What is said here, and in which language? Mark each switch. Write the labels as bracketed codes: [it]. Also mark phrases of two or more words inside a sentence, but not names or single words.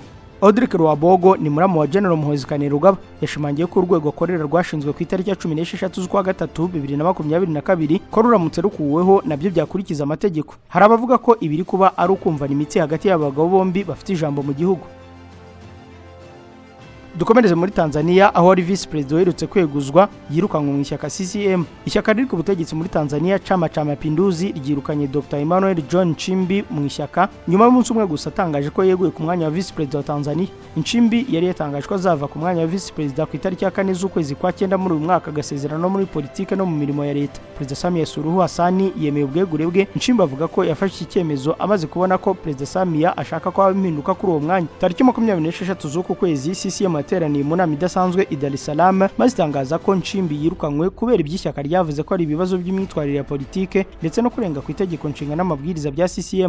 [rw] Audrey Rwabwogo ni muramu wa General Muhoozi Kainerugaba yashimangiye ko urwego akorera rwashinzwe ku itariki ya 16 z'ukwa gatatu 2022 ko ruramutse rukuweho nabyo byakurikiza amategeko. Hari abavuga ko ibiri kuba ari ukumvana imitsi hagati y'abagabo bombi bafite ijambo mu gihugu. Dukomereze muri Tanzania aho ari [en] vice president [rw] uherutse kweguzwa yirukanwe mu ishyaka CCM. Ishyaka riri ku butegetsi muri Tanzania Chama cha Mapinduzi ryirukanye Dr. Emmanuel John Nchimbi mu ishyaka nyuma y'umunsi umwe gusa atangaje ko yeguye ku mwanya wa [en] vice president [rw] wa Tanzania. Nchimbi yari yatangaje ko azava ku mwanya wa [en] vice president [rw] ku itariki ya 4 z'ukwezi kwa 9 muri uyu mwaka agasezerano muri politike no mu mirimo ya leta. President Samia Suluhu Hassan yemeye ubwegure bwe. Nchimbi avuga ko yafashe icyemezo amaze kubona ko President Samia ashaka ko impinduka kuri uwo mwanya. Tariki 26 z'uku kwezi CCM yateraniye mu nama idasanzwe i Dar es Salaam maze itangaza ko Nchimbi yirukanwe kubera iby'ishyaka ryavuze ko ari ibibazo by'imyitwarire ya politike ndetse no kurenga ku itegeko nshinga n'amabwiriza bya CCM.